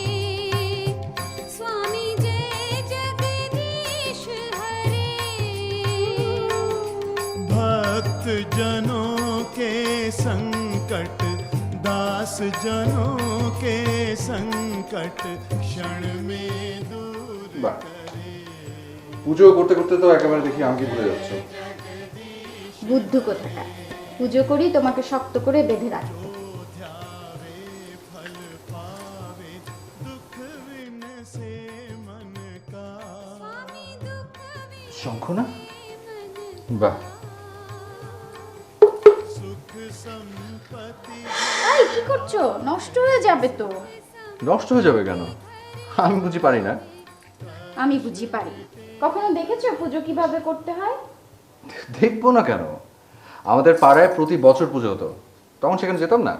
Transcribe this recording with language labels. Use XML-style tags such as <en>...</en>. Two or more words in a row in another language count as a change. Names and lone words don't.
<hi>स्वामी जय जगदीश हरे। भक्त जनों के संकट, दास जनों के संकट, क्षण में दूर</hi> <bn>বাহ।</bn> <hi>करे।</hi> <bn>পুজো করতে করতে তো একেবারে দেখি আমাকে ভুলে যাচ্ছে। বুদ্ধ কোথাকার, পুজো করি তোমাকে শক্ত করে বেঁধে রাখবো।</bn> <hi>फल पावे दुख विन से मन का।</hi> <bn>শঙ্খ না? বাহ,</bn> <hi>सुख संपत्ति</hi> <bn>এই কি করছো? নষ্ট হয়ে যাবে তো। নষ্ট হয়ে যাবে কেন? আমি বুঝি পারি না? আমি বুঝি পারি। কখনো দেখেছো পুজো কিভাবে করতে হয়? দেখবো না কেন? আমাদের পাড়ায় প্রতি বছর পুজো হতো, তখন সেখানে যেতাম না।</bn>